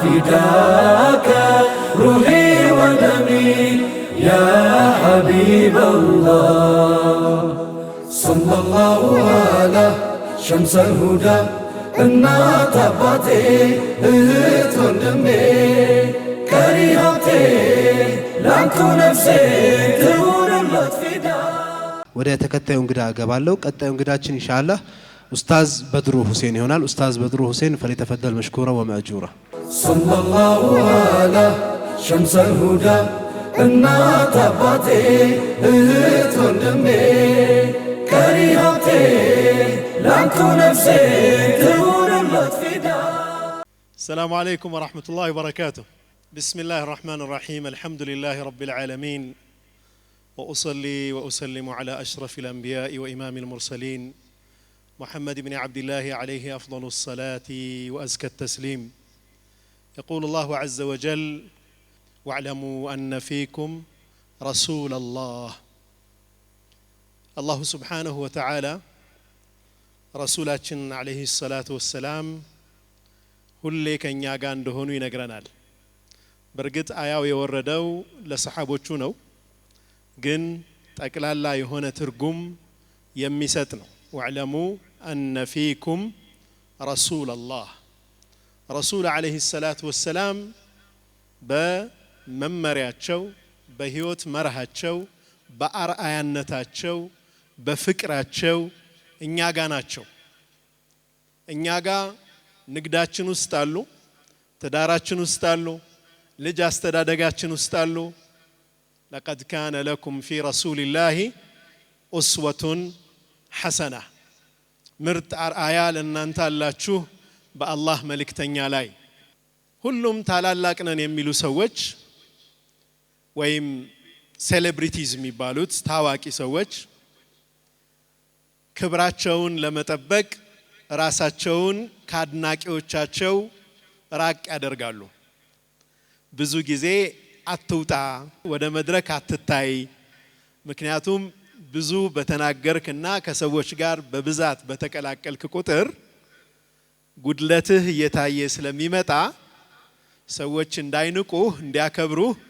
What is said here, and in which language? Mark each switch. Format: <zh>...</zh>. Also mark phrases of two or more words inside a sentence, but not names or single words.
<ar>فداك روحي ودمي يا حبيب الله صلى الله على شمس الهدى</ar> <am>እናት አባቴ እህት ወንድሜ ከሪሃቴ ላንቱ ነፍሴ ትሁንለት ፊዳ። ወደ ተከታዩ እንግዳ እገባለሁ። ቀጣዩ እንግዳችን ኢንሻአላህ ኡስታዝ በድሩ ሁሴን ይሆናል። ኡስታዝ በድሩ ሁሴን</am> <ar>فليتفضل مشكورا ومأجورا። صلى الله على شمس الهدى</ar> <am>እናት አባቴ እህት ወንድሜ ከሪሃቴ ላንቱ ነፍሴ ትሁንለት ፊዳ።</am> <ar>السلام عليكم ورحمة الله وبركاته. بسم الله الرحمن الرحيم. الحمد لله رب العالمين وأصلي وأسلم على أشرف الأنبياء وإمام المرسلين محمد بن عبد الله عليه أفضل الصلاة وأزكى التسليم. يقول الله عز وجل واعلموا أن فيكم رسول الله. الله سبحانه وتعالى رسولاتنا عليه الصلاة والسلام</ar> <am>ሁሌ ከኛ ጋር እንደሆኑ ይነግረናል። በርግጥ አያው የወረደው ለሰሃቦቹ ነው፣ ግን ጠቅላላ የሆነ ትርጉም የሚሰጥ ነው።</am> <ar>واعلموا أن فيكم رسول الله። رسول عليه الصلاة والسلام</ar> <am>በመመሪያቸው በህይወት መርሃቸው በአርአያነታቸው በፍቅራቸው እኛ ጋር ናቸው። እኛ ጋር ንግዳችን ውስጥ አሉ፣ ትዳራችን ውስጥ አሉ፣ ልጅ አስተዳደጋችን ውስጥ አሉ።</am> <ar>لقد كان لكم في رسول الله أسوة حسنة</ar> <am>ምርጥ አርአያ ለእናንተ አላችሁ በአላህ መልእክተኛ ላይ። ሁሉም ታላላቅ ነን የሚሉ ሰዎች ወይም ሴሌብሪቲዝ የሚባሉት ታዋቂ ሰዎች ክብራቸውን ለመጠበቅ ራሳቸውን ካድናቂዎቻቸው ራቅ ያደርጋሉ። ብዙ ጊዜ አትውጣ፣ ወደ መድረክ አትታይ፣ ምክንያቱም ብዙ በተናገርክና ከሰዎች ጋር በብዛት በተቀላቀልክ ቁጥር ጉድለትህ እየታየ ስለሚመጣ ሰዎች እንዳይንቁህ እንዲያከብሩህ</am>